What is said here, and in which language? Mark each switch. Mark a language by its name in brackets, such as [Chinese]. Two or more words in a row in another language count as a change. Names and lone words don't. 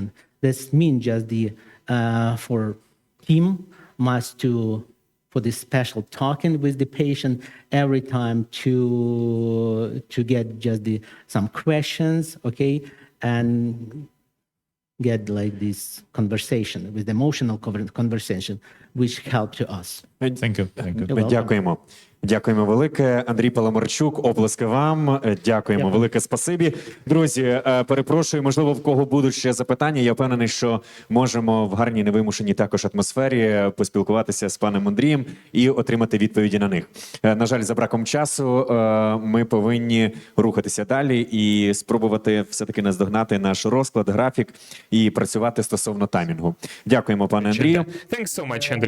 [English] This means just the for team must to for this special talking with the patient every time to get just some questions, okay, and get like this conversation with the emotional conversation, which help to us. Thank you. Thank you. You're welcome. [Ukrainian] Дякуємо. Дякуємо велике. Андрій Паламарчук, оплески вам. Дякуємо велике, спасибі. Друзі, перепрошую, можливо, в кого будуть ще запитання. Я впевнений, що можемо в гарній невимушеній також атмосфері поспілкуватися з паном Андрієм і отримати відповіді на них. На жаль, за браком часу ми повинні рухатися далі і спробувати все-таки наздогнати наш розклад, графік і працювати стосовно таймінгу. Дякуємо, пане Андрію. [English] Thanks so much, Andriy.